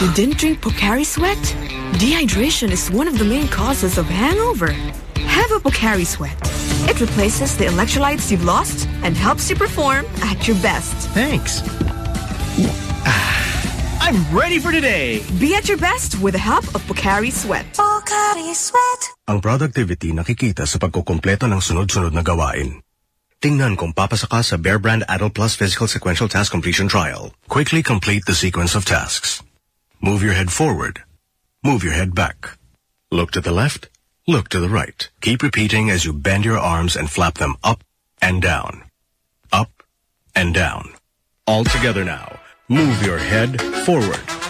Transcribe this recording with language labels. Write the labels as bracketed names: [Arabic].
[English] You didn't drink Pocari Sweat? Dehydration is one of the main causes of hangover. Have a Pocari Sweat. It replaces the electrolytes you've lost and helps you perform at your best. Thanks. I'm ready for today. Be at your best with the help of Pocari Sweat. Pocari Sweat. [Filipino] Ang productivity nakikita sa pagkukumpleto ng sunod-sunod na gawain. Tingnan kung papasaka sa Bear Brand Adult Plus Physical Sequential Task Completion Trial. [English] Quickly complete the sequence of tasks. Move your head forward. Move your head back. Look to the left. Look to the right. Keep repeating as you bend your arms and flap them up and down. Up and down. All together now. Move your head forward.